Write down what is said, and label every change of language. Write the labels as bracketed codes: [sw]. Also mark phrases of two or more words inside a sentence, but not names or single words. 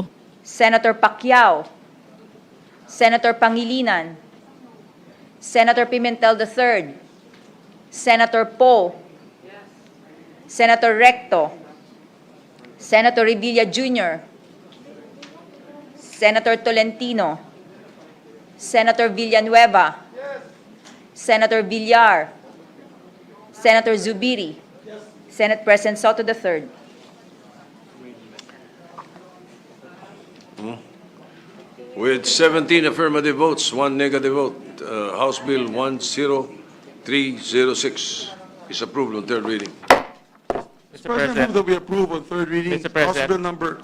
[en] Senator Pacquiao, Senator Pangilinan, Senator Pimentel III, Senator Poe, Senator Recto, Senator Revilla Jr., Senator Tolentino, Senator Villanueva, Senator Villar, Senator Zubiri, Senate President Soto III. With 17 affirmative votes, 1 negative vote, House Bill 10306 is approved on third reading. Mr. President, I move that we approve on third reading House Bill number.